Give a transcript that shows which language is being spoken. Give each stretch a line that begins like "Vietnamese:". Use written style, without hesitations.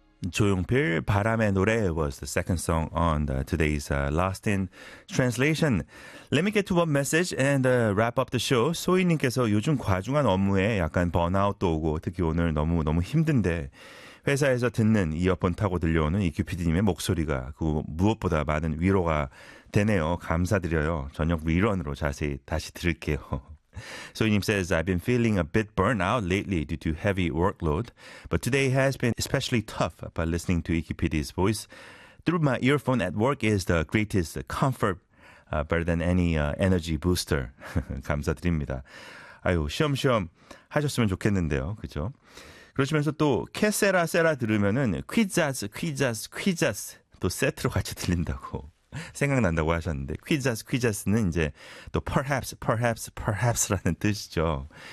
English: 조용필 바람의 노래 was the second song on the, today's Lost in Translation. Let me get to one message and wrap up the show.
Korean: 소희님께서 요즘 과중한 업무에 약간 번아웃도 오고 특히 오늘 너무 힘든데 회사에서 듣는 이어폰 타고 들려오는 EQPD님의 목소리가 그 무엇보다 많은 위로가 되네요. 감사드려요. 저녁 리런으로 자세히 다시 들을게요.
English: So Yim says, I've been feeling a bit burnt out lately due to heavy workload, but today has been especially tough. But listening to EQPD's voice through my earphone at work is the greatest comfort, better than any energy booster.
Korean: 감사드립니다. 아유, 쉬엄쉬엄 하셨으면 좋겠는데요. 그죠? 그러시면서 또 캐세라 세라 들으면은 퀴자스 퀴자스 퀴자스 또 세트로 같이 들린다고 생각난다고 하셨는데 퀴자스 퀴자스는 이제 또
English: perhaps perhaps perhaps
Korean: 라는 뜻이죠.